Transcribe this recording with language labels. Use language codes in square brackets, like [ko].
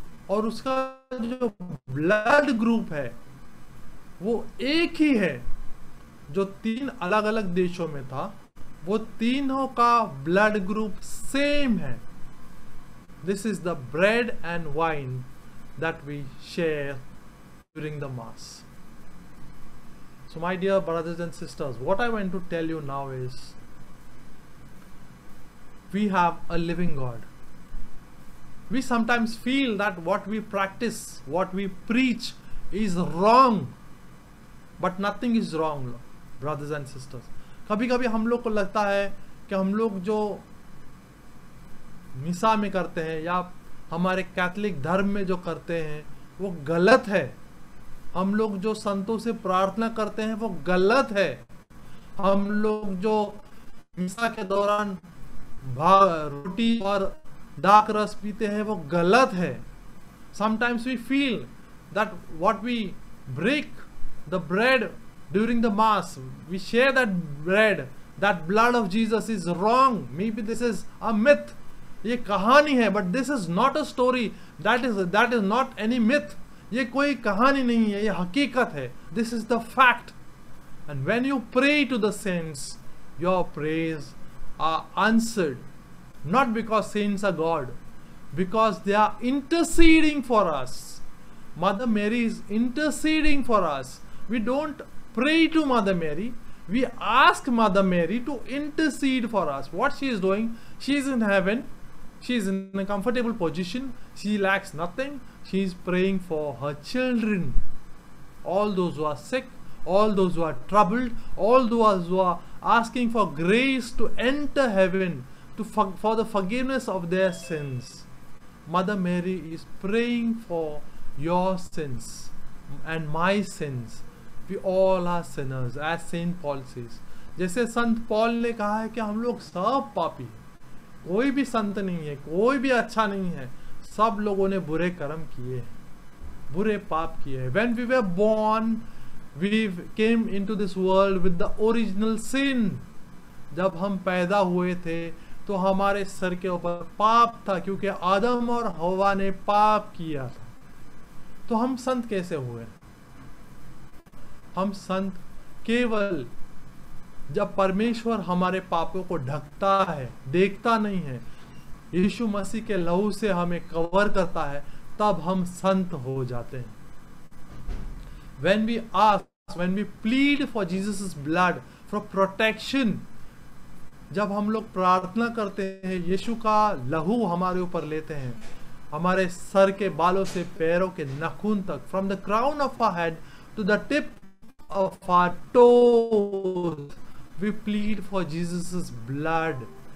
[hi] और उसका जो ब्लड ग्रुप है वो एक ही है जो 3 अलग अलग देशों में था, वो तीनों का ब्लड ग्रुप सेम है. [en] This is the bread and wine that we share during the mass. So my dear brothers and sisters, what I want to tell you now is, we have a living God. We sometimes feel that what we practice, what we preach is wrong, but nothing is wrong, brothers and sisters. [hi] कभी कभी हम लोग को लगता है कि हम लोग जो मिसा में करते हैं या हमारे कैथोलिक धर्म में जो करते हैं वो गलत है. हम लोग जो संतों से प्रार्थना करते हैं वो गलत है. हम लोग जो मिसा के दौरान रोटी और डार्क रस पीते हैं वो गलत है. [en] Sometimes we feel that what we break the bread during the mass, we share that bread, that blood of Jesus is wrong. Maybe this is a myth. [hi] ये कहानी है, [en] but this is not a story. That is not any myth. ये कोई कहानी नहीं है, ये हकीकत है. This is the fact. And when you pray to the saints, your prayers are answered. Not because saints are God, because they are interceding for us. Mother Mary is interceding for us. We don't pray to Mother Mary. We ask Mother Mary to intercede for us. What she is doing? She is in heaven. She is in a comfortable position. She lacks nothing. She is praying for her children. All those who are sick, all those who are troubled, all those who are asking for grace to enter heaven, for the forgiveness of their sins. Mother Mary is praying for your sins and my sins. We all are sinners, as Saint Paul says. [hi] जैसे संत Paul ने कहा है कि हम लोग सब पापी हैं. कोई भी संत नहीं है, कोई भी अच्छा नहीं है. सब लोगों ने बुरे कर्म किए, बुरे पाप किए. [en] When we were born, we came into this world with the original sin. [hi] जब हम पैदा हुए थे तो हमारे सर के ऊपर पाप था, क्योंकि आदम और हवा ने पाप किया था. तो हम संत कैसे हुए? हम संत केवल जब परमेश्वर हमारे पापों को ढकता है, देखता नहीं है, यीशु मसीह के लहू से हमें कवर करता है, तब हम संत हो जाते हैं. [en] When we ask, when we plead for Jesus' blood for protection, [hi] जब हम लोग प्रार्थना करते हैं, यीशु का लहू हमारे ऊपर लेते हैं, हमारे सर के बालों से पैरों के नाखून तक, [en] from the crown of our head to the tip of our toes, we plead for Jesus' blood.